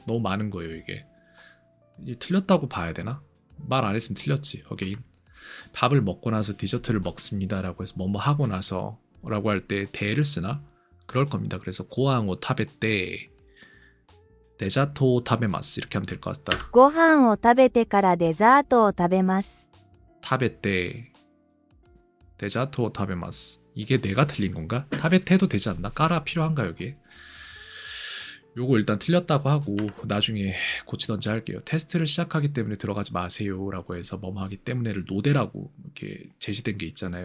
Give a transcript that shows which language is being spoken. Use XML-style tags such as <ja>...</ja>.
<ko>너무 많은 거예요 이게. 틀렸다고 봐야 되나? 말 안 했으면 틀렸지. 어게인. 밥을 먹고 나서 디저트를 먹습니다 라고 해서 뭐뭐 하고 나서 라고 할 때 대를 쓰나? 그럴 겁니다. 그래서</ko> <ja>고항오 타베떼 데자토 타베마스</ja> <ko>이렇게 하면 될 것 같다.</ko> <ja>ご飯を食べてからデザートを食べます。 타베떼 데자토 타베마스</ja> <ko>이게 내가 틀린 건가? 타베테도 되지 않나? 까라 필요한가 여기에? 요거 일단 틀렸다고 하고 나중에 고치던지 할게요. 테스트를 시작하기 때문에 들어가지 마세요 라고 해서 뭐뭐 하기 때문에를 노대라고 이렇게 제시된 게 있잖아요.</ko>